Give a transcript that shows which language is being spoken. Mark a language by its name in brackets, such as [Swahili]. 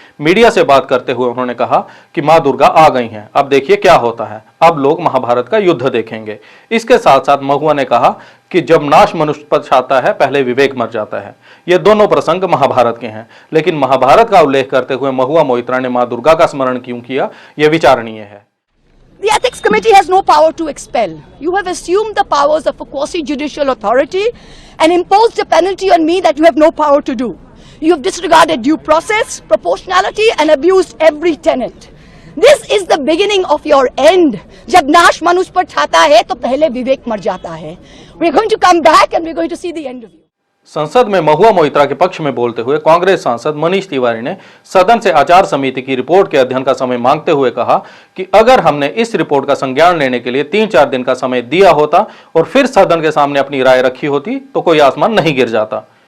[Hindi] Media से बात करते हुए उन्होंने कहा कि मां दुर्गा आ गई हैं, अब देखिए क्या होता है, अब लोग महाभारत का युद्ध देखेंगे। इसके साथ साथ महुआ ने कहा कि जब नाश मनुष्य पर छाता है पहले विवेक मर जाता है। ये दोनों प्रसंग महाभारत के हैं, लेकिन महाभारत का उल्लेख करते हुए महुआ मोइत्रा ने मां दुर्गा का स्मरण क्यों किया, यह विचारणीय है। [English] The Ethics Committee has no power to expel. You have assumed the powers of a quasi-judicial authority and imposed a penalty on me that you have no power to do. You have disregarded due process, proportionality and abused every tenet. This is the beginning of your end. [Hindi] जब नाश मनुष्य पर छाता है तो पहले विवेक मर जाता है। [English] We are going to come back and we are going to see the end of you. [Hindi] संसद में महुआ मोइत्रा के पक्ष में बोलते हुए कांग्रेस सांसद मनीष तिवारी ने सदन से आचार समिति की रिपोर्ट के अध्ययन का समय मांगते हुए कहा कि अगर हमने इस रिपोर्ट का संज्ञान लेने के लिए 3-4 दिन का समय दिया होता और फिर सदन के सामने अपनी राय रखी होती तो कोई आसमान नहीं गिर जाता।